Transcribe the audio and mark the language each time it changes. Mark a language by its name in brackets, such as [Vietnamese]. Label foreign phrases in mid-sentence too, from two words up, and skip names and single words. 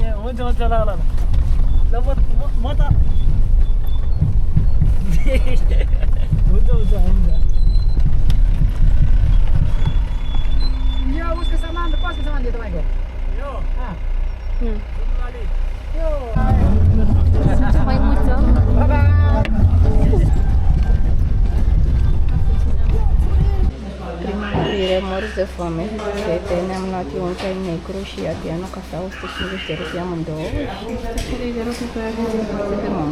[Nepali] हुन्छ हुन्छ ल ल ल म त हुन्छ हुन्छ हुन्छ यो उसको सामान त कसको सामान दियो तपाईँको यो [Romanian] Mai multă. Prima oprire, morți de foame. Ne-am luat eu un ceai negru și Adriana cafea, 150 de rupi amândouă și 150 de rupi pe aia de mamă.